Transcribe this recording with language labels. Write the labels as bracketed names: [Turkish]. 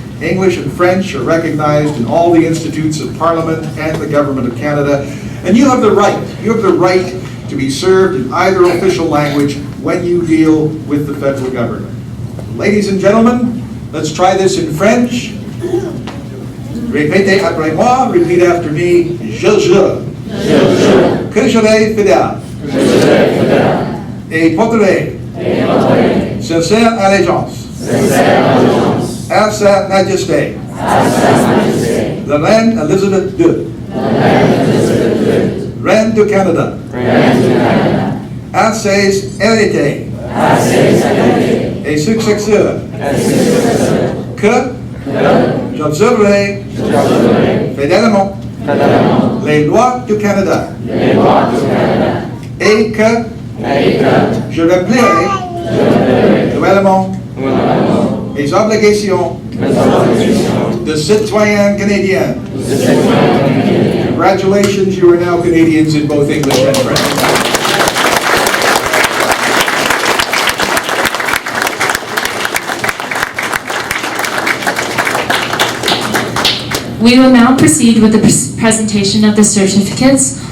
[English] English and French are recognized in all the institutes of Parliament and the Government of Canada. And you have the right to be served in either official language when you deal with the federal government. Ladies and gentlemen, let's try this in French. [French] Répétez après moi, [English] repeat after me. [French] Je jure que je serai fidèle et porterai sincère allégeance à Sa Majesté, la Reine Elizabeth II, Reine du Canada, à ses héritiers et successeurs, que j'observerai fidèlement les lois du Canada et que je remplirai loyalement mes obligations de citoyen canadien. [English] Congratulations, you are now Canadians in both English and French. We will now proceed with the presentation of the certificates.